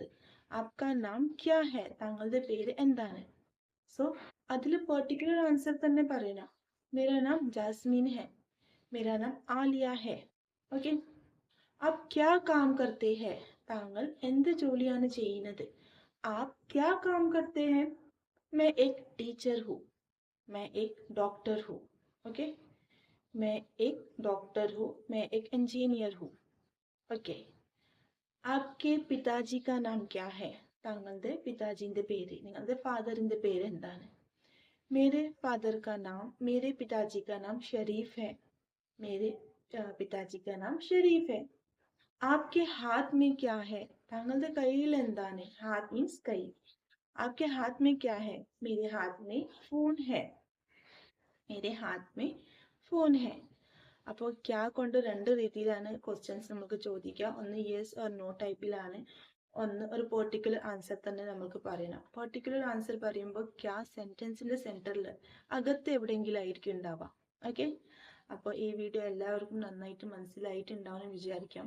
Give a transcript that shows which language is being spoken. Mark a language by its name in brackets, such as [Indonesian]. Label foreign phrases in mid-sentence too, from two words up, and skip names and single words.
[Hindi] आपका नाम क्या है? [Malayalam] താങ്കളുടെ പേര് എന്താണ്? സോ അതിൽ [English] particular answer [Malayalam] തന്നെ പറയണം. [Hindi] मेरा नाम जास्मिन है, मेरा नाम आलिया है. ओके. आप क्या काम करते है? [Malayalam] താങ്കൾ എന്ത് ജോലിയാണ് ചെയ്യുന്നത്? [Hindi] आप क्या काम करते है? मैं एक टीचर हूँ, मैं एक डॉक्टर हूँ. ओके. मैं एक डॉक्टर हूँ, मैं एक इंजीनियर हूँ. ओके. आपके पिताजी का नाम क्या है? [Malayalam] താങ്കളുടെ പിതാജിന്റെ പേര്, നിങ്ങളുടെ ഫാദറിന്റെ പേര് എന്താണ്? [Hindi] मेरे फादर का नाम, मेरे पिताजी का नाम शरीफ है. मेरे पिताजी का नाम शरीफ है. आपके हाथ में क्या है? [Malayalam] താങ്കളുടെ കയ്യിൽ എന്താണ്? ഹാത്ത് മീൻസ് കൈ. [Hindi] आपके हाथ में क्या है? मेरे हाथ में फोन है. मेरे हाथ में फोन है. [Malayalam] അപ്പോൾ ക്യാ കൊണ്ട് രണ്ട് രീതിയിലാണ് ക്വസ്റ്റ്യൻസ് നമുക്ക് ചോദിക്കുക. ഒന്ന് [English] yes or no [Malayalam] ടൈപ്പിലാണ്, ഒന്ന് ഒരു [English] particular answer [Malayalam] തന്നെ നമുക്ക് പറയണം. [English] particular answer [Malayalam] പറയുമ്പോൾ ക്യാ സെന്റൻസിന്റെ സെന്ററിൽ അകത്ത് എവിടെയെങ്കിലും ആയിരിക്കും ഉണ്ടാവുക. ഓക്കെ. അപ്പോൾ ഈ വീഡിയോ എല്ലാവർക്കും നന്നായിട്ട് മനസ്സിലായിട്ടുണ്ടാവുമെന്ന് വിചാരിക്കാം.